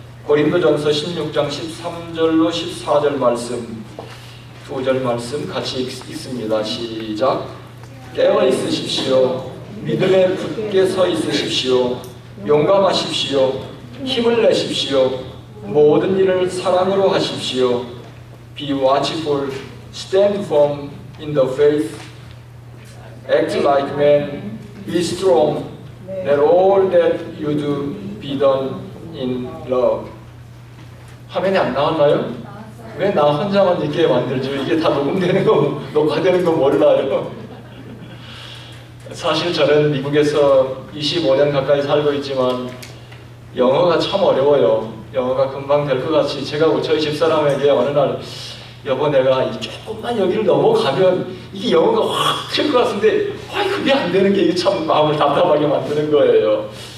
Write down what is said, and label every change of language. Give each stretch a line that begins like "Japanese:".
Korean: 고린도전서 16장 13절로 14절 말씀, 두 절 말씀 같이 읽습니다. 시작. 깨어 있으십시오. 믿음에 굳게 서 있으십시오. 용감하십시오. 힘을 내십시오. 모든 일을 사랑으로 하십시오.
English: Be watchful, stand firm in the faith, act like men, be strong, let all that you do be done in love.
Korean: 화면이 안 나왔나요? 왜 나 혼자만 이렇게 만들죠? 이게 다 녹음되는 거, 녹화되는 거 몰라요. 사실 저는 미국에서 25년 가까이 살고 있지만 영어가 참 어려워요. 영어가 금방 될 것 같이 제가 저희 집사람에게 어느 날 여보 내가 조금만 여기를 넘어가면 이게 영어가 확 될 것 같은데 그게 안 되는 게 이게 참 마음을 답답하게 만드는 거예요.